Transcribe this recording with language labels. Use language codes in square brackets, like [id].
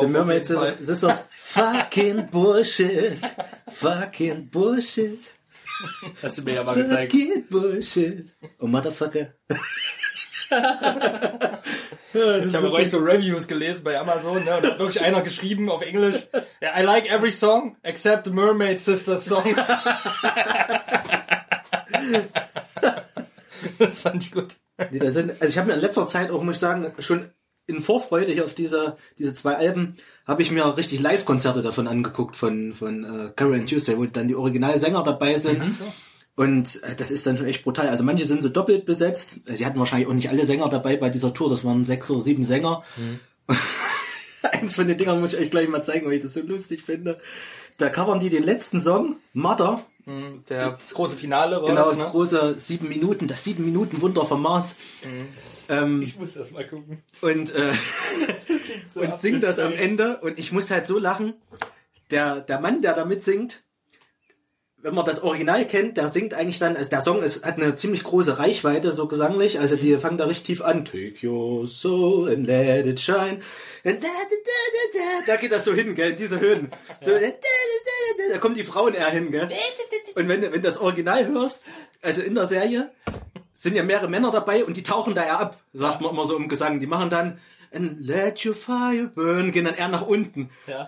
[de] Die Mermaid Sisters. [en] Fucking Bullshit. Fucking Bullshit. [de] Hast du mir ja mal gezeigt. [en] Fucking Bullshit. Oh, Motherfucker. [de] Ich habe euch so Reviews gelesen bei Amazon. Ne, und da hat wirklich einer geschrieben auf Englisch. [en] Yeah, I like every song except the Mermaid Sisters song. [de] Das fand ich gut. Nee, ich habe mir in letzter Zeit auch, muss ich sagen, schon in Vorfreude hier auf diese zwei Alben habe ich mir richtig Live-Konzerte davon angeguckt von Carol and Tuesday, wo dann die Originalsänger dabei sind. Und das ist dann schon echt brutal. Also manche sind so doppelt besetzt. Sie hatten wahrscheinlich auch nicht alle Sänger dabei bei dieser Tour. Das waren 6 oder 7 Sänger. Eins von den Dingern muss ich euch gleich mal zeigen, weil ich das so lustig finde. Da covern die den letzten Song, Mother. Das große Finale war genau, das große 7 Minuten, das 7 Minuten Wunder vom Mars. Ich muss das mal gucken. Und sing das am Ende. Und ich muss halt so lachen. Der Mann, der da mitsingt, wenn man das Original kennt, der singt eigentlich dann, also der Song hat eine ziemlich große Reichweite, so gesanglich. Also die fangen da richtig tief an. [en] Take your soul and let it shine. Da, da, da, da, da. [de] Da geht das so hin, gell, in diese Höhen. So, ja. Da, da, da, da, da. Da kommen die Frauen eher hin, gell. Und wenn du das Original hörst, also in der Serie, sind ja mehrere Männer dabei und die tauchen da ja ab, sagt man immer so im Gesang. Die machen dann [en] and let your fire burn, [de] gehen dann eher nach unten. Ja.